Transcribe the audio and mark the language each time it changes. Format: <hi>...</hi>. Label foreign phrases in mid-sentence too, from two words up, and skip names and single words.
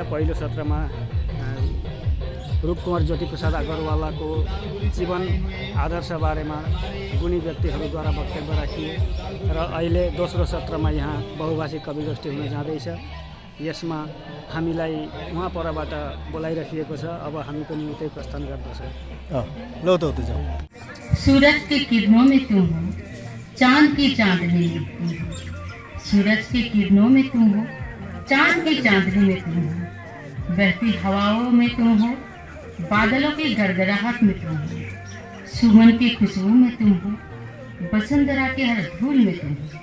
<ne>पहिलो सत्रमा रूपकुमार ज्योति प्रसाद अग्रवालाको जीवन आदर्श बारेमा गुणी व्यक्तिहरूद्वारा वक्तव्य राखियो र अहिले दोस्रो सत्रमा यहाँ बहुभाषिक कवि गोष्ठी हुन जाँदैछ। यसमा हामीलाई उहाँ परबाट बोलाइराखिएको छ। अब हामी पनि उतै प्रस्थान गर्दछौँ। लो त उतै जाउँ।</ne> <hi>सूरज के किरणों में तुम हो, चांद की चांदनी में तुम हो। सूरज के किरणों में तुम हो, चांद की चांदनी में तुम हो। बहती हवाओं में तुम हो, बादलों की गड़गड़ाहट में तुम हो। सुमन की खुशबू में तुम हो, वसुंधरा के हर धूल में तुम हो।</hi>